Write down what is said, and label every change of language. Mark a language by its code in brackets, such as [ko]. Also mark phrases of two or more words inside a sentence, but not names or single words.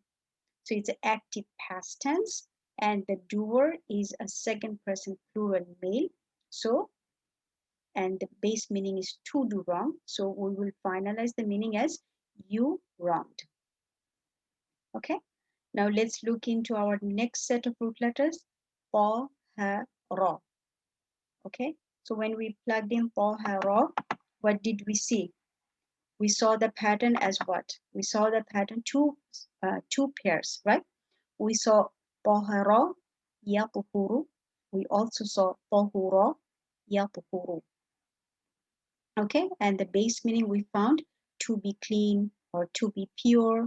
[en] So it's an active past tense, and the doer is a second person plural male. So, and the base meaning is to do wrong. So we will finalize the meaning as you wronged. Okay. Now let's look into our next set of root letters, ta, ha, ra. Okay. So when we plugged in ta, ha, ra, what did we see? We saw the pattern as what? We saw the pattern two pairs, right? We saw [ar] طهر يطهر. [en] We also saw [ar] طهر يطهر. [en] Okay, and the base meaning we found to be clean or to be pure.